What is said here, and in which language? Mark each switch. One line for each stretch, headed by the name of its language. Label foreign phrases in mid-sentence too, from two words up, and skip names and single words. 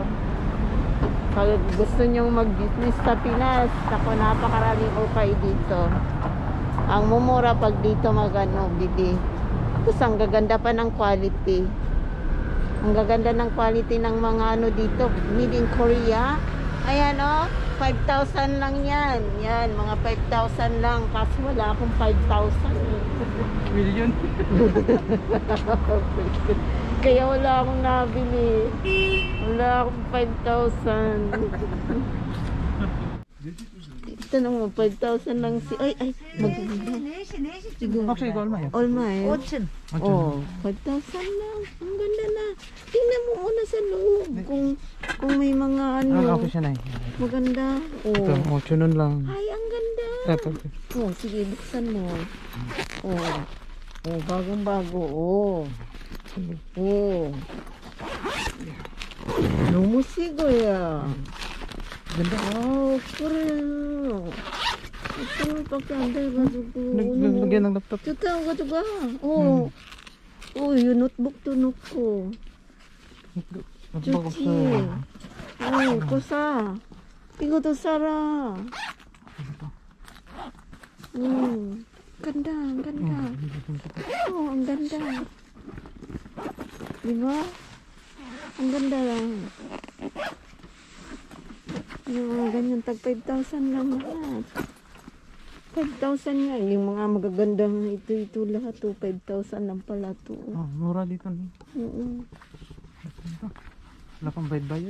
Filipino: Pag gusto nyong mag-business sa Pinas, napakaraming ukay dito. Ang mumura pag dito bili. Tapos ang gaganda pa ng quality. Ang gaganda ng quality ng mga dito,
English: made in Korea.
Filipino: Ayan 5,000 lang yan. Yan, mga 5,000 lang. Kasi wala akong 5,000. Million. Kaya wala akong nabili. Wala akong 5,000. Tanong mo, 5,000 lang si... Ay, maganda.
Korean: 혹시 이거 얼마예요? 얼마예요? 5천.
Filipino: Oh, 5,000 lang. Ang ganda na. Tingnan mo muna sa loob. Kung may mga ano. Ako siya na Maganda. Ito, Oh. 5,000원 lang. Ay, ang ganda. Ito. Oh, sige, buksan mo. Oh. Oh, bagong-bago. Oh.
Korean: Oh. 너무 새 거야.
Filipino: Ganda.
Korean: 아우, 그래. 5,000원밖에 안 돼가지고.
Filipino: Lagyan ng laptop.
Korean: 좋다고 가져가. 어. 이 노트북도 넣고.
Filipino: Laptop
Korean: 좋지. 없어요. 이거 사. 이거도 사라. 간다, 안 간다. 안 간다. 이거? 안 간다.
Filipino: Ganyan, tag 5,000 lang lahat. 5,000 nga. Yung mga magagandang ito lahat. 5,000 lang pala to. Mura dito. Oo. Wala pang bayad-bayad.